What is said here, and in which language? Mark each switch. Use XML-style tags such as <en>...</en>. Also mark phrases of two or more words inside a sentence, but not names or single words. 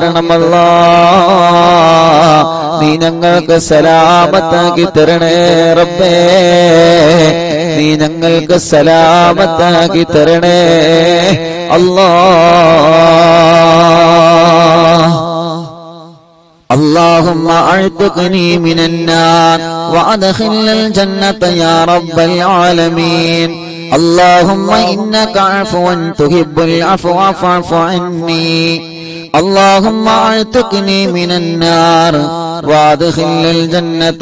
<ml>തരണമല്ലാഹ് നീ ഞങ്ങൾക്ക് സലാമത്താക്കി തരണേ റബ്ബേ നീ ഞങ്ങൾക്ക് സലാമത്താക്കി തരണേ</ml> <ar>അല്ലാഹ് اللهم اعتقني من النار وادخلنا الجنة يا رب العالمين اللهم إنك عفو تحب العفو فاعف عني اللهم اعتقني من النار وادخلنا الجنة</ar>